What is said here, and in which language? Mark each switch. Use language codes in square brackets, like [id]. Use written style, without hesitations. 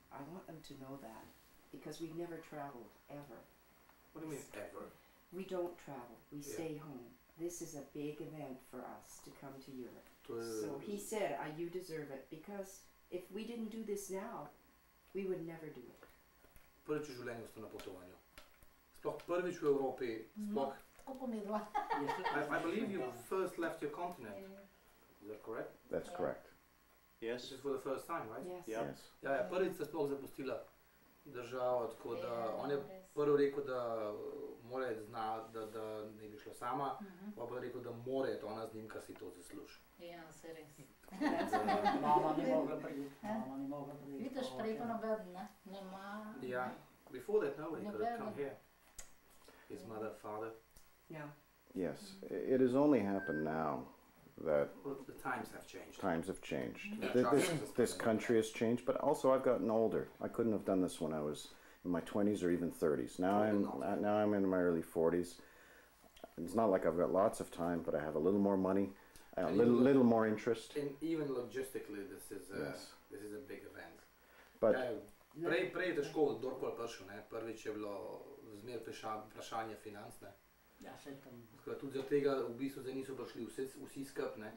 [en] I want them to know that because we've never traveled, ever. What do you mean ever? We don't travel, we Yeah. stay home. This is a big event for us to come to Europe. [sl] To je, [en] So he said, you deserve it because if we didn't do this now, we would never do it. [sl] prvič v življenju ste na potovanju. Sploh prvič v Evropi, sploh, Kako mi dva. [en] I believe you first left your continent. Is that correct? That's correct. This Yes. is for the first time, right? Yes. [sl] Ja. [en] Yes. [sl] Ja, ja, prvič ste sploh zapustila državo, tako da on je prvi rekel, da mora znati, da ne bi šla sama, pa je rekel, da mora iti ona z njim, kar si to zasluži. Ja, se res. Mama ni mogla priti. Mama ni mogla priti. Vidiš, prej pa noben, ne? Nema. [en] Yeah, before that nobody could have come here. His mother, father. No. Yes. It has only happened now that Well, the times have changed. times have changed. Yeah. This country has changed, but also I've gotten older. I couldn't have done this when I was in my 20s or even 30s. Now I'm in my early 40s. It's not like I've got lots of time, but I have a little more money, a little more interest. And even logistically, this is Yes. a big event. But [sl] Prej je težko kdorkoli prišel, ne? Prvič je bilo zmer vprašanje financ, ne? Ja, se tam. Tako da tudi zaradi tega v bistvu zdaj niso prišli vsi skup, ne?